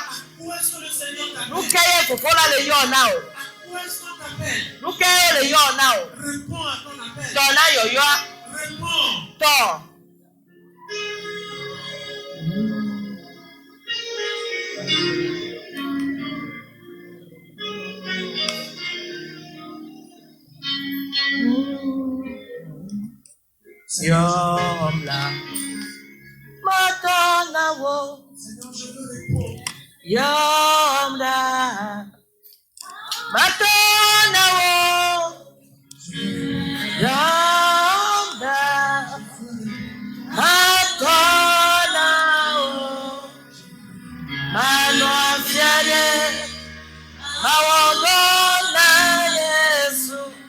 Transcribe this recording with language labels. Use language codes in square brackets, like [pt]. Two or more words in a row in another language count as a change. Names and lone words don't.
[fr] Où est-ce que le Seigneur t'appelle? [ee] Nukeye fofola le yo na o. [fr] Où est-ce qu'on t'appelle? [ee] Nukeye le yo na o. [fr] Réponds à ton appel. [ee] Tona yoyoa. [fr] Réponds. [ee] To. Yom la. Matona wo. [fr] Seigneur, je veux répondre. [ee] Yom la. Matona wo. Yom la. Matona wo. Mano fiale. Mawagona Yesu.